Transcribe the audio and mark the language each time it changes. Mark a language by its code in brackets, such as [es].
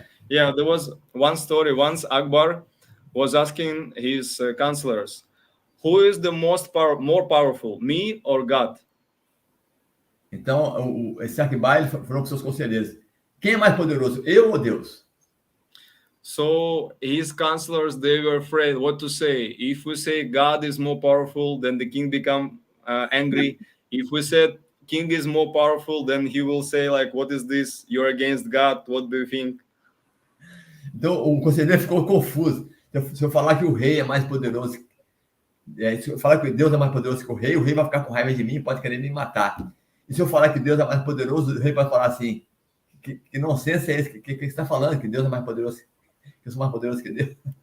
[en] Yeah, there was one story. Once Akbar was asking his counselors, who is the more powerful, me or God? [pt] Então, esse Akbar, ele falou com seus conselheiros, quem é mais poderoso, eu ou Deus? [en] So his counselors, they were afraid what to say. If we say God is more powerful, then the king become angry. If we said king is more powerful, then he will say like, what is this? You're against God. What do you think? [pt] Então, o conselheiro ficou confuso. Se eu falar que o rei é mais poderoso, se eu falar que Deus é mais poderoso que o rei vai ficar com raiva de mim e pode querer me matar. E se eu falar que Deus é mais poderoso, o rei vai falar assim, que nonsense é esse? Que você está falando? Que Deus é mais poderoso? Que eu sou mais poderoso que Deus?